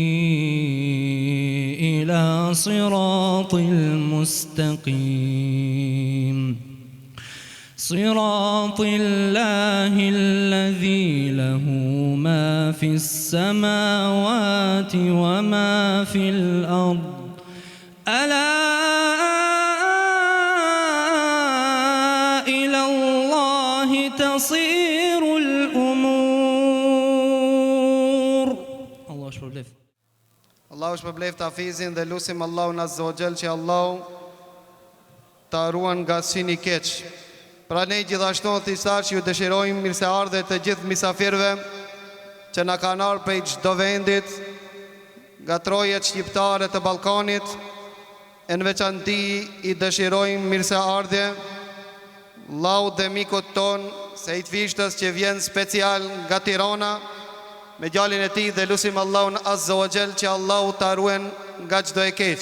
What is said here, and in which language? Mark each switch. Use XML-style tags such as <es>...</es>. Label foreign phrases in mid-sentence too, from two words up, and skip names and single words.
<ar>إلى صراط المستقيم صراط الله الذي له ما في السماوات وما في الأرض ألا إلى الله تصير الأمور. الله أكبر.</ar> <sq>Allahu shpërbleft hafizin dhe lusim Allahun</sq> <ar>عز وجل</ar> <sq>që Allahu ta ruan nga syni keq. Pra ne gjithashtu në thisar që ju dëshirojmë mirëseardhje të gjithë misafirve që na kanë ardhur prej çdo vendit, nga trojet shqiptare të Ballkanit, e në veçanti i dëshirojmë mirëseardhje vllaut dhe mikut ton Sejt Fishtës që vjen special nga Tirana me djalin e tij dhe lusim Allahun</sq> <ar>عز وجل</ar> <sq>që Allahu ta ruan nga çdo e keq.</sq>